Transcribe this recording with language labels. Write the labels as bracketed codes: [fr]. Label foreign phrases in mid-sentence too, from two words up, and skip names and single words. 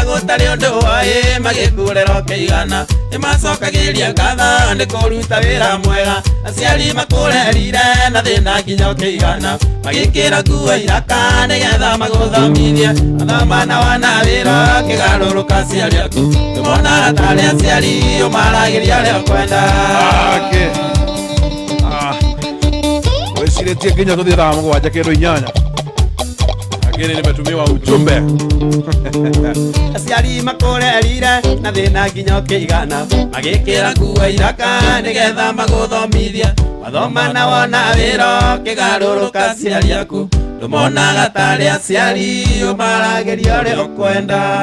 [ki] gutari undu woi magikurera ukigana nimacokagiria ngatho ni kuruta wira mwega aciari makurerire na thina nginya ukigana magikira nguo iraka nigetha maguthomithie mathoma na wana wira kigaruruka aciari aku tumona tari aciari umaragiria uria ukwenda. weciretie nginya tuthie thaa mũgwanja kĩndũ inyanya [sw] lakini nimetumiwa ujumbe [ki] aciari makurerire na thina nginya ukigana magikira nguo iraka nigetha maguthomithie mathoma na wona wira kigaruruka aciari aku tumonaga tari aciari umaragiria uria ukwenda.